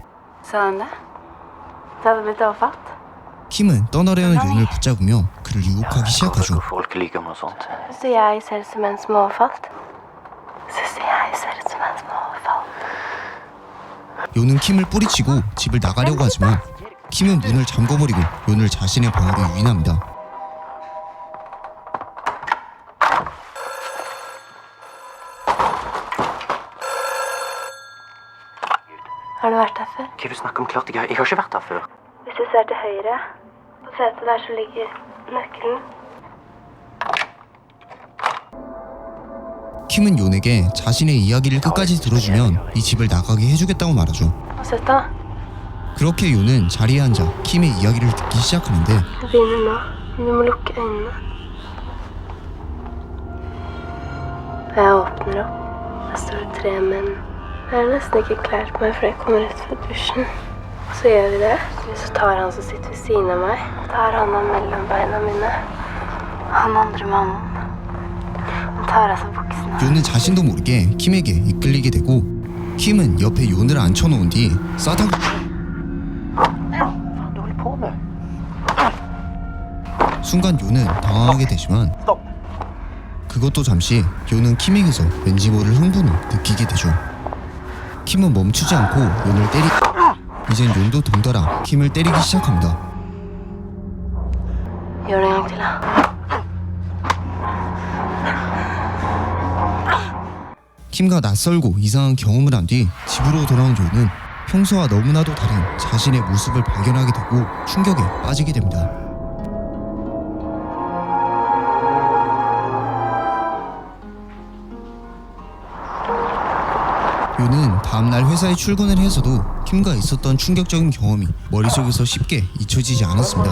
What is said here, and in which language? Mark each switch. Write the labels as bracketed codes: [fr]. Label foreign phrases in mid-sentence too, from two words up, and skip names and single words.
[no] Sa hun det? Det hadde blitt overfalt? [ko] 킴은 떠나려는 요를 붙잡으며 그를 유혹하기 시작하죠. [no] Hvorfor folk liker noe sånt. Syns du jeg ser ut som en som er overfalt? Syns du jeg ser ut som en som er overfalt? [ko] 요는 킴을 뿌리치고 집을 나가려고 하지만 킴은 문을 잠궈버리고 요를 자신의 방으로 유인합니다. [no] Har du vært der før? Hva er det du snakker om? Klart jeg har ikke vært der før. Hvis du ser til høyre, på setet der så ligger nøkkelen. [ko] 킴은 요에게 자신의 이야기를 끝까지 들어주면 이 집을 나가게 해주겠다고 말하죠. [no] Og søta, [ko] 그렇게 요는 자리에 앉아 킴의 이야기를 듣기 시작하는데 [no] jeg begynner nå. Du må lukke øynene. Jeg åpner opp. Der står det 3 menn. Jeg er nesten ikke klar på meg, for jeg kommer rett fra dusjen. Så gjør vi det. Så tar han som sitter ved siden av meg. Tar han mellom beina mine. Han andre mannen. Han tar av seg buksene. [ko] 요는 자신도 모르게 킴에게 이끌리게 되고 킴은 옆에 요를 앉혀놓은 뒤 싸다구 [no] Hva du holder på med? [ko] 순간 요는 당황하게 되지만 [no] Stopp! [ko] 그것도 잠시 요는 킴에게서 왠지 모를 흥분을 느끼게 되죠. 킴은 멈추지 않고 요를 이젠 요도 덩달아 킴을 때리기 시작합니다. [no] Gjør det en gang til, da. [ko] 킴과 낯설고 이상한 경험을 한 뒤 집으로 돌아온 요는 평소와 너무나도 다른 자신의 모습을 발견하게 되고 충격에 빠지게 됩니다. 요는 다음날 회사에 출근을 해서도 킴과 있었던 충격적인 경험이 머릿속에서 쉽게 잊혀지지 않았습니다.